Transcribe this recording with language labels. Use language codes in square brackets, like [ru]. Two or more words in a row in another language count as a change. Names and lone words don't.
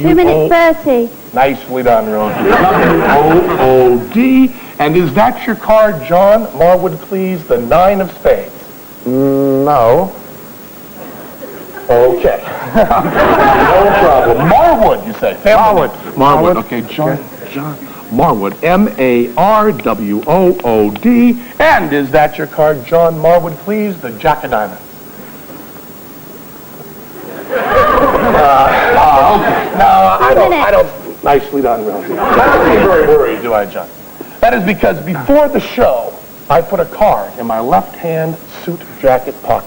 [en] 2 minutes 30. Nicely done, Rosie. W-O-O-D. And is that your card, John Marwood, please? The 9 of spades. No. Okay. No problem. Marwood, you say? Marwood. Okay, John Marwood. M-A-R-W-O-O-D. And is that your card, John Marwood, please? The Jack of Diamonds. Okay. Now, I don't. Nicely done, Rosie. I don't seem very worried, do I, John? That is because before the show, I put a card in my left-hand suit jacket pocket.